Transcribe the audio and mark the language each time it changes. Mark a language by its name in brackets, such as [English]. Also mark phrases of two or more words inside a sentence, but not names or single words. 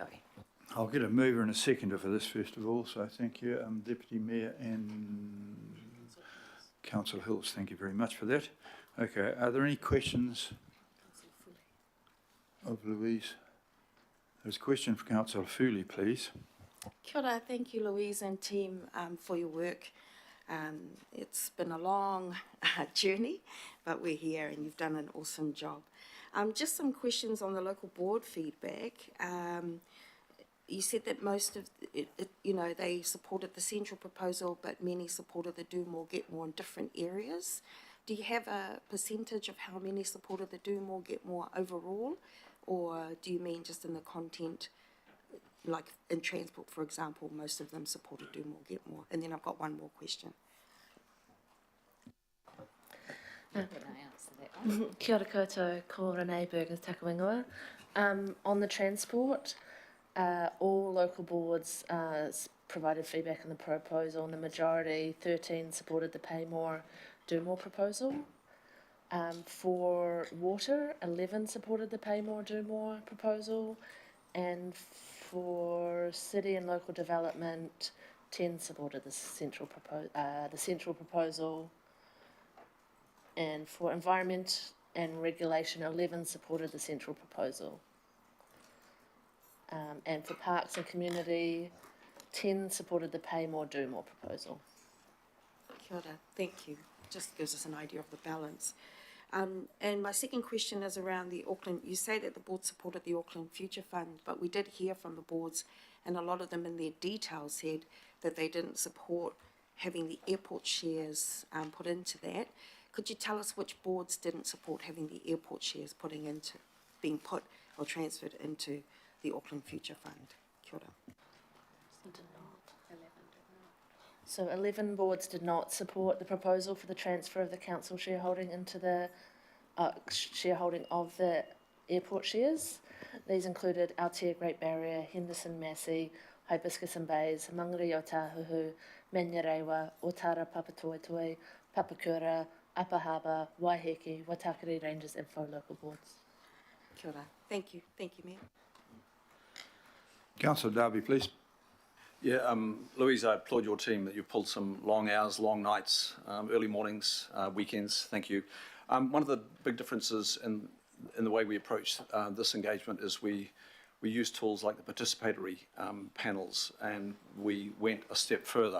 [English] I'll get a mover and a seconder for this first of all, so thank you, Deputy Mayor and Councillor Hills, thank you very much for that. Okay, are there any questions of Louise? There's a question for Councillor Foley, please. [Māori] Kia ora, [English] thank you Louise and team for your work. It's been a long journey, but we're here and you've done an awesome job. Just some questions on the local board feedback. You said that most of it, they supported the central proposal, but many supported the do more, get more in different areas. Do you have a percentage of how many supported the do more, get more overall? Or do you mean just in the content, like in transport, for example, most of them supported do more, get more? And then I've got one more question. Can I answer that one? [Māori] Kia ora koutou, ko Renee Burgers Takawingoa. [English] On the transport, all local boards provided feedback on the proposal, and the majority, 13, supported the pay more, do more proposal. For water, 11 supported the pay more, do more proposal, and for city and local development, 10 supported the central proposal. And for environment and regulation, 11 supported the central proposal. And for parks and community, 10 supported the pay more, do more proposal. [Māori] Kia ora. [English] Thank you. Just gives us an idea of the balance. And my second question is around the Auckland. You say that the board supported the Auckland Future Fund, but we did hear from the boards, and a lot of them in their detail said that they didn't support having the airport shares put into that. Could you tell us which boards didn't support having the airport shares being put or transferred into the Auckland Future Fund? [Māori] Kia ora. [English] So 11 boards did not support the proposal for the transfer of the council shareholding into the shareholding of the airport shares. These included Aotea Great Barrier, Henderson Massey, Hibiscus and Bays, Mangere o Tāhuhu, Menyarewa, Otara Papatoetoe, Papakura, Upper Harbour, Waiheke, Waitakere Rangers and 4 local boards. [Māori] Kia ora. [English] Thank you. Thank you, Mayor. Councillor Darby, please. Yeah, Louise, I applaud your team that you've pulled some long hours, long nights, early mornings, weekends. Thank you. One of the big differences in the way we approach this engagement is we use tools like the participatory panels, and we went a step further.